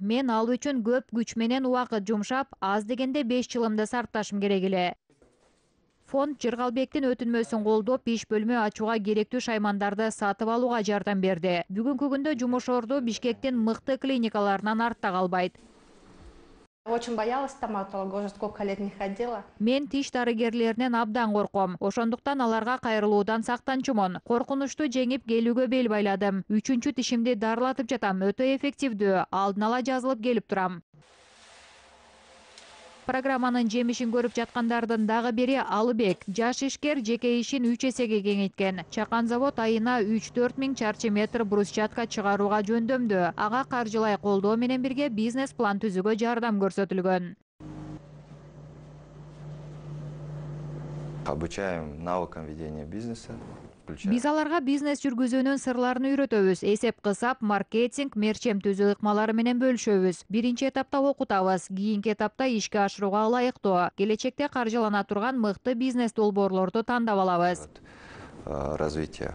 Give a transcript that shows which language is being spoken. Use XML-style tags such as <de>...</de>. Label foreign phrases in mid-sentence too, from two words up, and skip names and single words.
<ky>Мен ал үчүн көп күч менен убакыт жумшап, аз дегенде 5 жылымды сарпташым керек эле. Фонд Жыргалбектин өтүнмөсүн колдоп, иш бөлмө ачууга керектүү шаймандарды сатып алууга жардам берди. Бүгүнкү күндө жумуш орду Бишкектин мыкты клиникаларынан артта калбайт.</ky> <ru>Очень боялась стоматолога, уже сколько лет не ходила.</ru> <ky>Мен тиш дарыгерлеринен абдан корком. Ошондуктан аларга кайрылуудан сактанчумун. Коркунучту жеңип келүүгө бел байладым. 3-чү тишимди дарылатып жатам. Өтө эффективдүү. Алдын ала жазылып келип турам. Программанын жемишин көрүп жаткандардын дагы бири Алыбек. Жаш ишкер жеке ишин 3 эсеге кеңейткен. Чакан завод айына 3-4 миң чарчы метр брусчатка чыгарууга жөндөмдүү. Ага каржылай колдоо менен бирге бизнес план түзүүгө жардам көрсөтүлгөн.</ky> <ru>Обучаем навыкам ведения бизнеса.</ru> <ky>Биз аларга бизнес жүргүзүүнүн сырларын үйрөтөбүз. Эсеп-кысап, маркетинг, мерчем түзүү ыкмалары менен бөлүшөбүз. Биринчи этапта окутабыз, кийинки этапта ишке ашырууга ылайыктуу. Келечекте каржылана турган мыкты бизнес долбоорлорду тандап алабыз.</ky> <ru>Развитие.</ru>